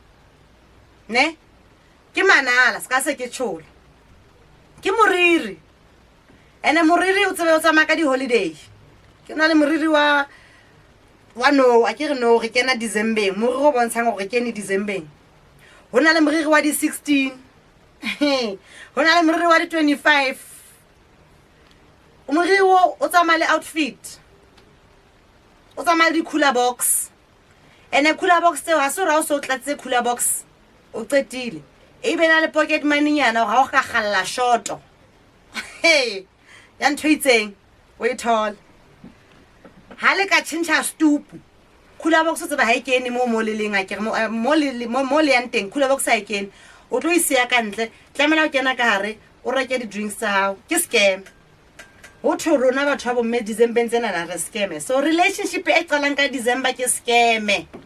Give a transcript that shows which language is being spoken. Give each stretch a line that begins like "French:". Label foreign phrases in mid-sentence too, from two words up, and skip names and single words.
Southern Sotho: ne ke manala ska se ke tshola ke moriri ene moriri o tsebe o tsamaya ka di-holiday ke na le moriri wa no a ke re no re kena December moriri o bontshang gore kene December ho na le moriri wa di-16 ho na le moriri wa di-25 moriri o tsamaya le outfit o tsamaya le
English: di-cooler box
Southern Sotho: ene
English: cooler box
Southern Sotho: tseo ha se ra o so tlatse
English: cooler box
Southern Sotho: o qetile e be na le
English: pocket money
Southern Sotho: nyana ga o ga galla shoto hey ya ntho itseng o e thola ha le ka tšhentšha stupu
English: cooler box
Southern Sotho: o tseba ha e kene mo leleng a ke mo le yang teng
English: cooler box
Southern Sotho: ha e kene o tlo isia ka ntle tlamela o kena ka hare o reke di-drinks tsa hao ke scam ho thwe rona batho ba bomme December tsena na re scam
English: so relationship
Southern Sotho: e qalang ka December ke scam